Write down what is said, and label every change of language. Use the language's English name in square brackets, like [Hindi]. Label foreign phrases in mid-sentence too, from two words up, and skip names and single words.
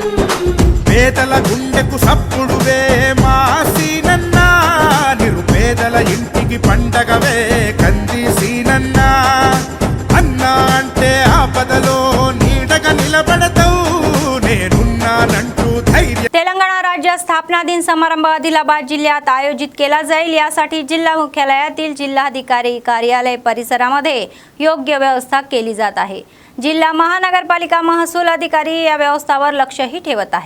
[Telugu] పేదల గుండెకు సప్పుడువే మా సీనన్నా, నిరుపేదల ఇంటికి పండగవే కంది సీనన్నా. అన్నా అంటే ఆపదలో నీడగా నిలబడతావు, నేనున్నానంటू धैर्य. [Marathi] तेलंगणा राज्य स्थापना दिन समारंभ आदिलाबाद जिल्ह्यात आयोजित केला जाईल, यासाठी जिल्हा मुख्यालयातील जिल्हाधिकारी कार्यालय परिसरामध्ये योग्य व्यवस्था केली जात आहे. जिल्हा महानगरपालिका महसूल अधिकारी या व्यवस्थावर लक्षही ठेवत आहे.